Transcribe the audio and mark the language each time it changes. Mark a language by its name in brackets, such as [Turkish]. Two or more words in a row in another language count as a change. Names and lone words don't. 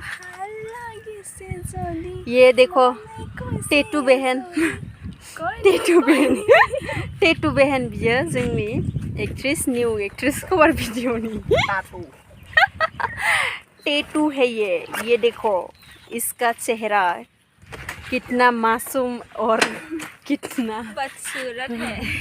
[Hindi] ये देखो टेटु बहन [Bodo] बियो जोंनि [Hindi] एक्ट्रिस [English] new actress cover [Hindi] भिडिअनि टेटु है ये देखो इसका चेहरा कितना मासूम और कितना बदसूरत है